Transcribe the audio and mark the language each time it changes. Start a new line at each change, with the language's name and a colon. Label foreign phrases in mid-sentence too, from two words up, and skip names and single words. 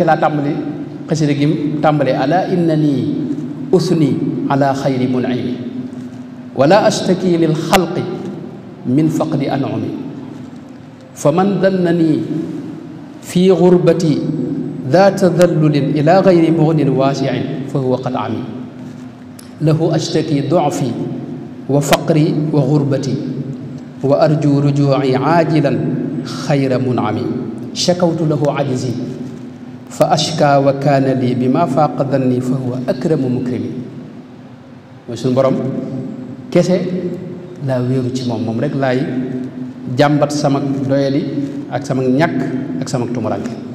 Wolof: laa tàmbali xasida gi tàmbalee
Arabic: على أنني أثني على خير منعم ولا أشتكي للخلق من فقد أنعم فمن ظنني في غربتي ذا تذلل إلى غير مغن واسع فهو قد عمي له أشتكي ضعفي وفقري وغربتي وأرجو رجوعي عاجلا خير منعم شكوت له عجزي فأشكى وكان لي بما فاق ظني فهو أكرم مكرم
Wolof: mooy suñu borom kese laa wéeru ci moom rek laay jàmbat sama doyadi ak sama ñàkk ak sama tumuranke